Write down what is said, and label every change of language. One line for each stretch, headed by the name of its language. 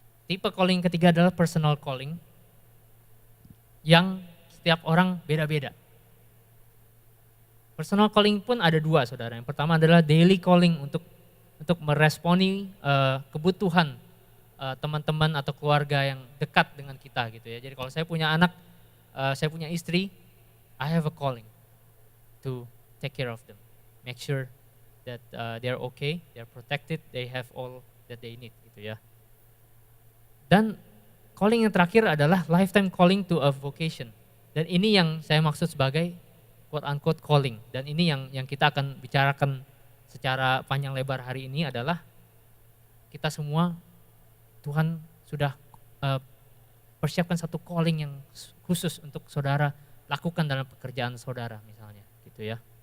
Indonesian: Tipe calling ketiga adalah personal calling, yang setiap orang beda-beda. Personal calling pun ada 2 saudara. Yang pertama adalah daily calling untuk meresponi kebutuhan teman-teman atau keluarga yang dekat dengan kita gitu ya. Jadi kalau saya punya anak, saya punya istri,
English: I have a calling to take care of them, make sure that they're okay, they're protected, they have all that they need
Indonesian: gitu ya. Dan calling yang terakhir adalah
English: lifetime calling to a vocation.
Indonesian: Dan ini yang saya maksud sebagai quote unquote calling. Dan ini yang kita akan bicarakan secara panjang lebar hari ini adalah kita semua Tuhan sudah persiapkan satu calling yang khusus untuk saudara lakukan dalam pekerjaan saudara misalnya gitu ya.